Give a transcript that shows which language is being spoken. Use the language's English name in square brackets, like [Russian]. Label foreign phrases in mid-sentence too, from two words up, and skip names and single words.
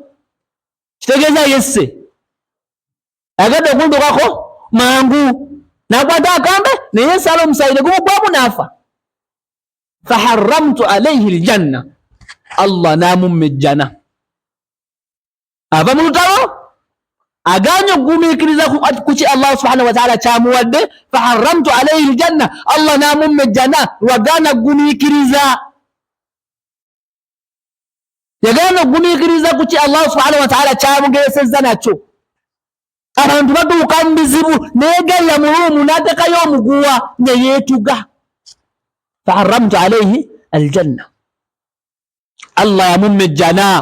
[Ganda] Kitegeeza yesse ayagadde okundukako mangu, n'akwata akambe ne yeesala omusaayi ne gumugwamu n'afa. [Arabic] فحرمت عليه الجنة, [Ganda] Allah n'amumma ejjana. Ava mu lutalo aganye okugumikiriza kuki [Arabic] الله سبحانه وتعالى [Ganda] kyamuwadde [Arabic] فحرمت عليه الجنة [Ganda] Allah namumma ejjana wagana okugumikiriza yagana okugumikiriza kuki [Arabic] الله سبحانه وتعالى [Ganda] kyamugesezza nakyo abantu batuuka mu bizibu neegalla mu luumu n'atekayo omuguwa ne yeetuga [Arabic] فحرمت عليه الجنة [Ganda] Allah yamumma ejjana